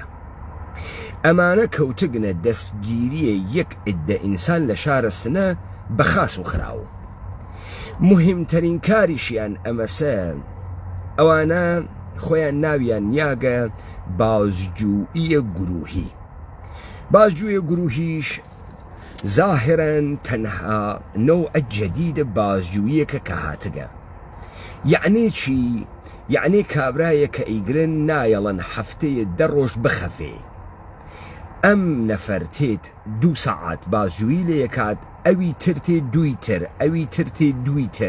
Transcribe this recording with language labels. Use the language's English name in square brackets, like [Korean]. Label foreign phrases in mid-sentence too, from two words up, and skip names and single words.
[Central Kurdish] ئەمانە کەوتگنە دەستگیریە یەک عدە ئینسان لە شارە سنە بەخاس و خراوە. مهمترین کاریشیان ئەمەسە ئەوانە خۆیان ناویان یاگە بازجوییە گروهی. بازجویە گروهیش ظاهرا تەنها نوع جدید بازجوییەکە کە هاتگە. یعنی چی؟ یعنی کابرایە کە ئیگرن نایەڵەن هەفتەیە دە ڕۆژ بخەفێ. ئەم نەفەر تێت 2 سەعات بازجویی لێ یەکات، ئەوی ترتێ دویتر، ئەوی ترتێ دویتر.